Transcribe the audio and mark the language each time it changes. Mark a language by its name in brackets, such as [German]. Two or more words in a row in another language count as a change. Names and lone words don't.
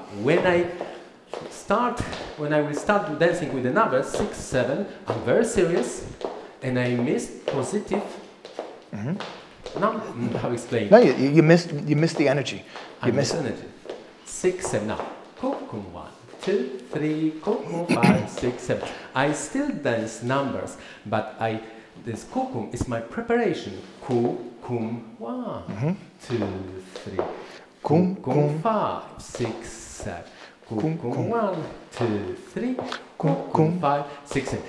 [English] When I will start dancing with the numbers 6, 7, I'm very serious, and I missed positive. Now, how explain? No, you missed the energy. You missed energy. 6, 7. Now, kukum 1, 2, 3, kukum 5, 6, 7. I still dance numbers, but this kukum is my preparation. Kukum 1, 2, 3. Kukum 5, 6, 7. Kukum 1, 2, 3. Kukum 5, 6, 7.